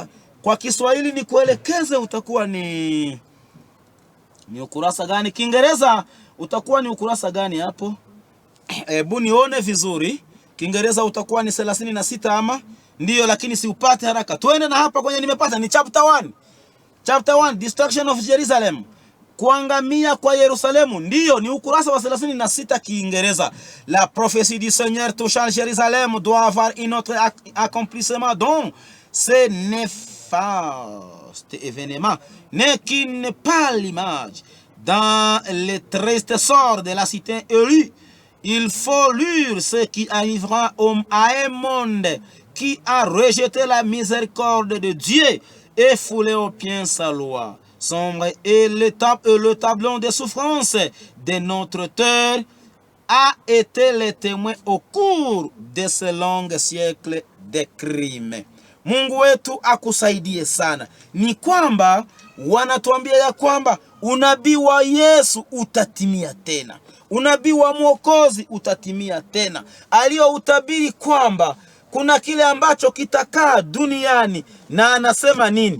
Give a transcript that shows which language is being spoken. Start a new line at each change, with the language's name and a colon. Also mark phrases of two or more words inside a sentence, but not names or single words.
Swahili: Kwa Kiswahili nikuelekeze utakuwa ni ukurasa gani? Kiingereza utakuwa ni ukurasa gani hapo? Hebu nione vizuri. Kiingereza utakuwa ni 36 ama? Ndiyo, lakini si upate haraka. Tuende na hapa kwenye nimepata ni chapter 1.
English: Chapter 1, Destruction of Jerusalem.
Swahili: Kuangamia kwa Yerusalemu. Ndiyo, ni ukurasa wa 36 Kiingereza.
French: La prophétie du Seigneur touchant Jérusalem doit avoir un autre accomplissement dont ce néfaste événement n'est qu'une pâle image. Dans le triste sort de la cité élue, il faut lire ce qui arrivera à un monde qui a rejeté la miséricorde de Dieu et foulé aux pieds sa loi. Sombre et le tableau de souffrance de notre terre a été le témoin au cours de ce long siècle de crimes.
Swahili: Mungu wetu akusaidie sana. Ni kwamba wanatuambia ya kwamba unabii wa Yesu utatimia tena. Unabii wa Mwokozi utatimia tena. Aliyoutabiri kwamba kuna kile ambacho kitakaa duniani, na anasema nini?